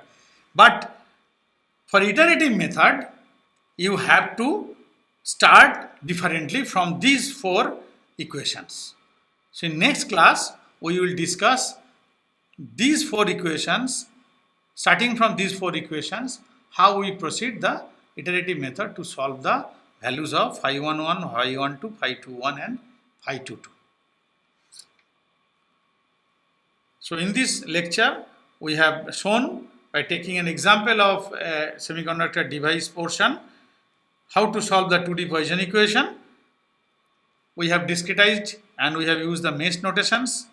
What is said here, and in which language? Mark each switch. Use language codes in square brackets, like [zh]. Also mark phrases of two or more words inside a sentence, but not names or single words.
[en] But for iterative method, you have to start differently from these 4 equations. So in next class, we will discuss these 4 equations, starting from these 4 equations, how we proceed the iterative method to solve the values of phi 11, phi 12, phi 21 and phi 22. So in this lecture, we have shown by taking an example of a semiconductor device portion how to solve the 2D Poisson equation. We have discretized and we have used the mesh notations.